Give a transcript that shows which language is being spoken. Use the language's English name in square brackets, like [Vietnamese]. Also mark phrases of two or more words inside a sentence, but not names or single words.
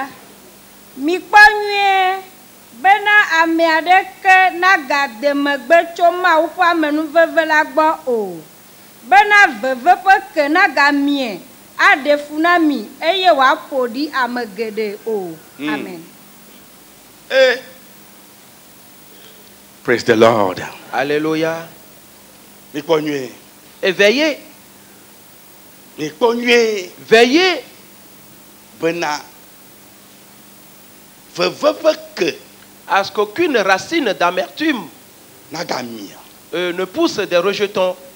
[Ewe] Mi kpanyue bena ame adeke na gade megbe tso Mawu ƒe amenuveve la gbɔ o. Bena veve ƒe ke na gamie aɖe fu na mi eye wòaƒo ɖi ame geɖe o. Amen. [English] Praise the Lord. [French] Alléluia. Et veillez. Veillez. À ce qu'aucune racine d'amertume ne pousse des rejetons.